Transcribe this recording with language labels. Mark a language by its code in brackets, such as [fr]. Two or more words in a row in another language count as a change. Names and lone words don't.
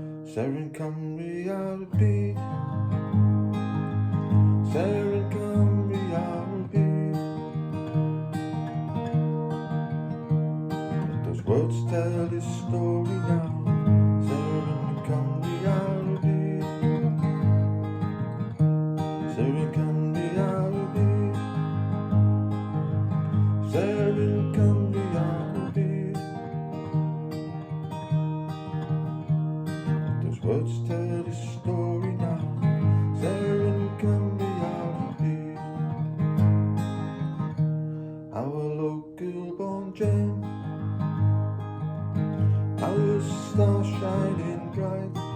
[cy] Seren Cymru A'r Byd, Seren Cymru A'r Byd. [en] Those words tell this story now. [cy] Seren Cymru A'r Byd, Seren Cymru A'r Byd, Seren Cymru A'r Byd. [en] Words tell this story now. [cy] Seren Cymru A'r Byd. [en] Our local born gem, our star shining bright.